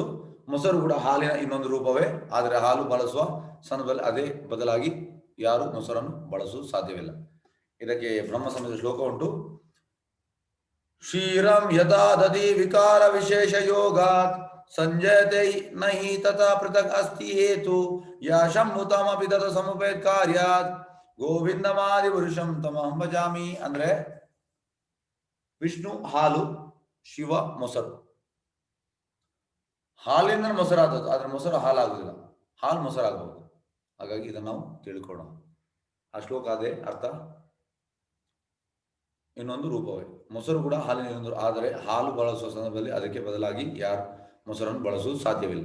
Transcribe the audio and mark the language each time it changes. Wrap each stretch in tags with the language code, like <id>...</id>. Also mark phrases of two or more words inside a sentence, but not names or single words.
<kn>ಮೊಸರು ಕೂಡ ಹಾಲಿನ ಇನ್ನೊಂದು ರೂಪವೇ, ಆದರೆ ಹಾಲು ಬಳಸುವ ಸಂದರ್ಭದಲ್ಲಿ ಅದೇ ಬದಲಾಗಿ ಯಾರು ಮೊಸರನ್ನು ಬಳಸುವುದು ಸಾಧ್ಯವಿಲ್ಲ. ಇದಕ್ಕೆ ಬ್ರಹ್ಮ ಸಂಹಿತೆಯ ಶ್ಲೋಕ ಉಂಟು.</kn> <sa>ಕ್ಷೀರಂ ಯಥಾ ದಧಿ ವಿಕಾರ ವಿಶೇಷ ಯೋಗಾತ್ ಸಂಜಯತೆ ನಹಿ ತಥಾ ಪೃಥಕ್ ಅಸ್ತಿ ಹೇತು ಯಶಂಭುತಮಪಿ ತತ ಸಮುಪೇತ್ ಕಾರ್ಯಾತ್ ಗೋವಿಂದಮಾದಿ ಪುರುಷಂ ತಮಹಂ ಭಜಾಮಿ.</sa> <kn>ಅಂದ್ರೆ ವಿಷ್ಣು ಹಾಲು, ಶಿವ ಮೊಸರು. ಹಾಲಿಂದ ಮೊಸರಾದದ್ದು, ಆದ್ರೆ ಮೊಸರು ಹಾಲಾಗುದಿಲ್ಲ. ಹಾಲು ಮೊಸರಾಗಬಹುದು. ಹಾಗಾಗಿ ಇದನ್ನು ನಾವು ತಿಳ್ಕೊಳ್ಳೋಣ. ಆ ಶ್ಲೋಕ ಅದೇ ಅರ್ಥ. ಇನ್ನೊಂದು ರೂಪವೇ ಮೊಸರು ಕೂಡ ಹಾಲಿನ, ಆದರೆ ಹಾಲು ಬಳಸುವ ಸಂದರ್ಭದಲ್ಲಿ ಅದಕ್ಕೆ ಬದಲಾಗಿ ಯಾರು ಮೊಸರನ್ನು ಬಳಸುವುದು ಸಾಧ್ಯವಿಲ್ಲ.</kn>